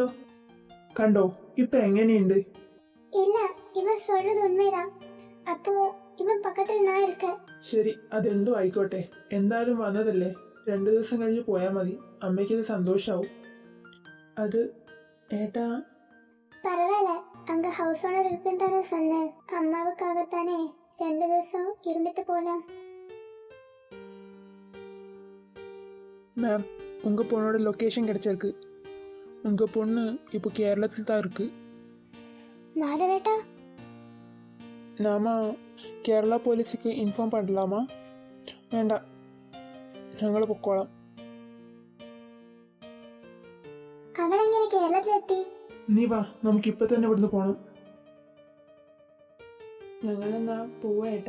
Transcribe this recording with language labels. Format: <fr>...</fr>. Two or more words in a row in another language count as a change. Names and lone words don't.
<ml>കണ്ടോ ഇപ്പൊ എങ്ങനെയുണ്ട്? ഇല്ല, ഇവൻ</ml> <ta>சொல்றது உண்மைதான்.</ta> <ml>അപ്പോ ഇവൻ പക്കത്തിൽ ഞാൻ ഇരിക്ക. ശരി, അതെന്തോ ആയിക്കോട്ടെ. എന്തായാലും വന്നതല്ലേ, 2 ദിവസം കഴിഞ്ഞ് പോയാൽ മതി. അമ്മയ്ക്കത് സന്തോഷാവും. അത് ഏട്ടാ,</ml> <ta>பரவாயில்ல, அங்க ஹவுஸ் ஓனர் இருக்குன்னு தானே சொன்னேன். அம்மாவுக்காகத்தானே 2 ദിവസം இருந்துட்டு போலாம். மேம், உங்க பொண்ணோட லொக்கேஷன் கிடைச்சிருக்கு. உங்க பொண்ணு இப்போ கேரளத்தில் தான் இருக்கு. மாதவேட்டா, நாம கேரள போலீசுக்கு இன்ஃபோம் பண்ணலாமா?</ta> <ml>വേണ്ട, ഞങ്ങൾ പൊക്കോളാം. അവനെങ്ങനെ കേരളത്തിലെത്തി? നീ വാ, നമുക്കിപ്പോൾ തന്നെ ഇവിടുന്ന് പോകണം. ഞങ്ങളെന്നാ പോവേട്ടാ.</ml>